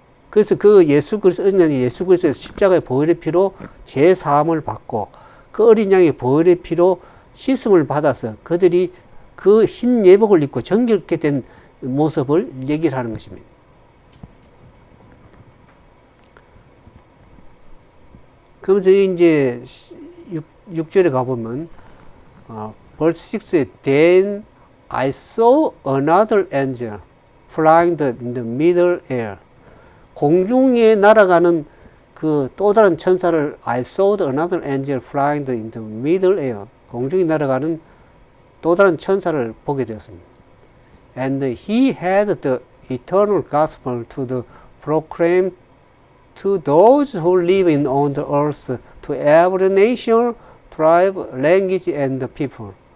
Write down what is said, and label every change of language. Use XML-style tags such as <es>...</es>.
<ko>그래서 그 예수 그리스도 어린 양이 예수 그리스도의 십자가의 보혈의 피로 죄 사함을 받고 그 어린 양의 보혈의 피로 씻음을 받아서 그들이 그 흰 예복을 입고 정결케 된 모습을 얘기를 하는 것입니다. 그럼 저희 이제 6절에 가보면</ko> <en>verse 6에 Then I saw another angel flying in the middle air.</en> <ko>공중에 날아가는 그 또 다른 천사를</ko> <en>I saw another angel flying in the middle air.</en> <ko>공중에 날아가는 또 다른 천사를 보게 되었습니다.</ko> <en>And he had the eternal gospel to proclaim to those who live on the earth, to every nation, tribe, language, and people.</en>